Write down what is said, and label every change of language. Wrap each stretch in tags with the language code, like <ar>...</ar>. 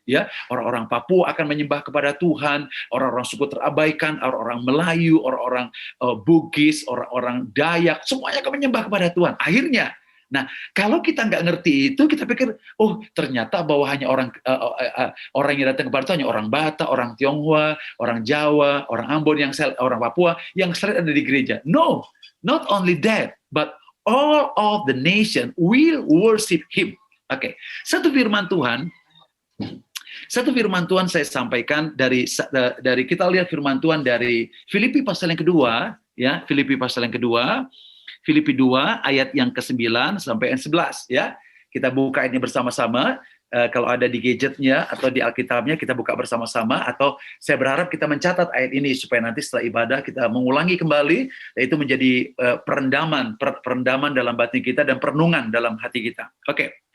<id>Ya, orang-orang Papua akan menyembah kepada Tuhan, orang-orang suku terabaikan, orang-orang Melayu, orang-orang Bugis, orang-orang Dayak, semuanya akan menyembah kepada Tuhan. Akhirnya, nah, kalau kita nggak ngerti itu, kita pikir, oh ternyata bahwa hanya orang yang datang kepada Tuhan hanya orang Batak, orang Tionghoa, orang Jawa, orang Ambon, orang Papua yang selalu ada di gereja.</id> <en>No, not only that, but all of the nation will worship Him.</en> <id>Oke, satu firman Tuhan saya sampaikan dari kita lihat firman Tuhan dari Filipi pasal yang kedua, ya, Filipi pasal yang kedua, Filipi 2 ayat yang ke-9 sampai yang 11, ya. Kita buka ini bersama-sama. Kalau ada di gadgetnya atau di Alkitabnya, kita buka bersama-sama, atau saya berharap kita mencatat ayat ini supaya nanti setelah ibadah kita mengulangi kembali, dan itu menjadi perendaman dalam batin kita dan perenungan dalam hati kita. Oke.</id>